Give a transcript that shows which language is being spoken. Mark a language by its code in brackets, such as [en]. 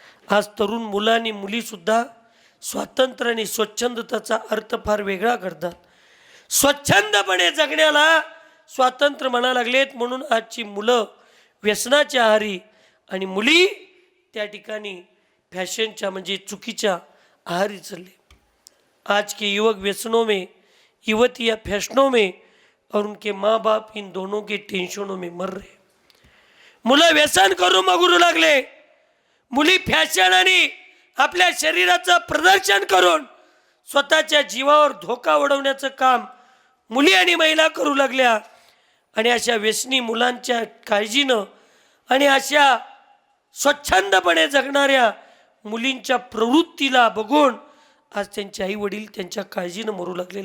[mr] आज तरुण मुलांनी मुलीसुद्धा स्वातंत्र्य आणि स्वच्छंदताचा अर्थ फार वेगळा करतात. स्वच्छंदपणे जगण्याला स्वातंत्र्य म्हणा लागलेत, म्हणून आजची मुलं व्यसनाच्या आहारी आणि मुली त्या ठिकाणी फॅशनच्या म्हणजे चुकीच्या आहारी चालले. [hi] आज के युवक व्यसनों में, युवतियाँ फैशनों में और उनके माँ बाप इन दोनों के टेंशनों में मर रहे. [mr] मुलं व्यसन करून मगरू लागले, मुली फॅशन आणि आपल्या शरीराचं प्रदर्शन करून स्वतःच्या जीवावर धोका उडवण्याचं काम मुली आणि महिला करू लागल्या. आणि अशा व्यसनी मुलांच्या काळजीनं आणि अशा स्वच्छंदपणे जगणाऱ्या मुलींच्या प्रवृत्तीला बघून आज त्यांचे आई वडील त्यांच्या काळजीनं मरू लागले.